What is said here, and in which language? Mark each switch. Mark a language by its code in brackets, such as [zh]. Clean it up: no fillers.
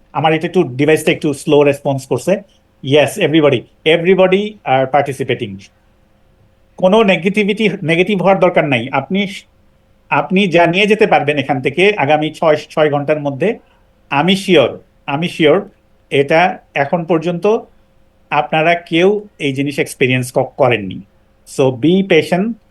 [bn] আমার এটা একটু ডিভাইসটা একটু স্লো রেসপন্স করছে। [en] Yes, everybody are participating. [bn] কোনো নেগেটিভ হওয়ার দরকার নাই। আপনি যা নিয়ে যেতে পারবেন এখান থেকে আগামী 6 ঘন্টার মধ্যে, আমি শিওর এটা এখন পর্যন্ত আপনারা কেউ এই জিনিস এক্সপিরিয়েন্স করেননি। [en] So be patient.